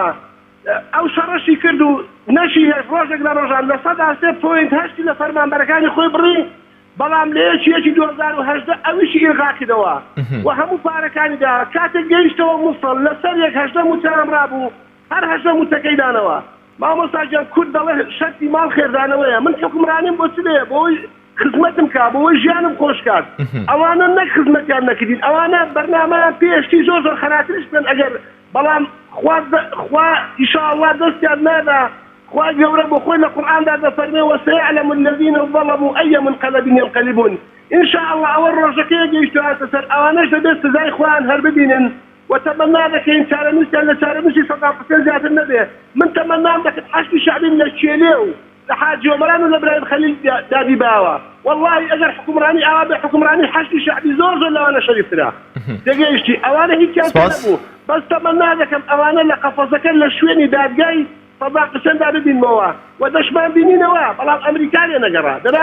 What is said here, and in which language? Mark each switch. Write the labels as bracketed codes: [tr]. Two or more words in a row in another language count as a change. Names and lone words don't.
[ckb] ئەو شەڕەشی کرد و نەشی ڕۆژێک لە ڕۆژان لە 3.8 لە فەرمانبەرەکانی خۆی بڕی بەڵام لە یەکی 2018 ئەویشی ئێغاکردەوە و هەموو پارەکانیدا کاتێک گەیشتەوە مووسڵ لەسەر 18 موچەم ڕابوو هەر 18 موچەکەی دانەوە مامۆستاگیان کورد دەڵێ شەرتی ماڵ خێردانەوەیە من حکومڕانیم بۆ چ بێ بۆی خزمەتم کا بۆی ژیانم خۆش کات ئەوانە نەک خزمەتیان نەکردین ئەوانە بەرنامەیان پێشتی زۆر خەراتریش بن ئەگەر بەڵام خوا ئیشاءالله دەستیان نادا خوا گەورە بۆ خۆی لە قورئاندا دەفەرمێ [ar] وسيعلم الذين ظلموا أي منقلب ينقلبون إن شاء الله [ckb] ئەوە ڕۆژەکەی گەیشتواتە سەر ئەوانەش دەبێت سزای خۆیان هەر ببینن وتمنى دەکەین چارەنووسیان لە چارەنووسی 100% زیاتر نەبێ من تەمەنام دەکرد حەشتی شعبیم لە کێلێ و لە حاجی عومران و لە برایم خەلیل دادی باوە والله ئەگەر حکومڕانی ئاوا بێ حکومڕانی حەشتی شعبی زۆر لەوانە شەریفترا دەگەیشتی ئەوانە هیچیان نەبوو بەس تەمەنا دەکەم ئەوانە لە قەفەزەکە لە شوێنی دادگای سەدا ببینمەوە و دەشمان بینینەوە بەڵام ئەمریکا نەگەڕا دەنا